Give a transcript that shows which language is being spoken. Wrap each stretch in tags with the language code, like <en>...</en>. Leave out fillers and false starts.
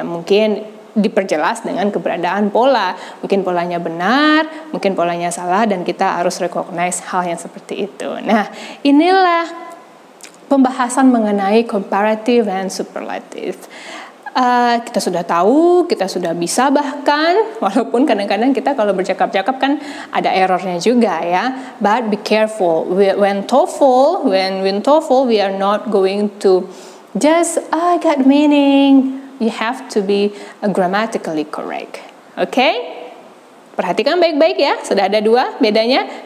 <id>Mungkin diperjelas dengan keberadaan pola. Mungkin polanya benar, mungkin polanya salah, dan kita harus recognize hal yang seperti itu. Nah, inilah pembahasan mengenai comparative and superlative. Kita sudah tahu, kita sudah bisa bahkan, walaupun kadang-kadang kita kalau bercakap-cakap kan ada errornya juga ya.</id> <en>But be careful when TOEFL we are not going to just get meaning. You have to be grammatically correct. Okay?</en> <id>Perhatikan baik-baik ya, sudah ada 2 bedanya.</id>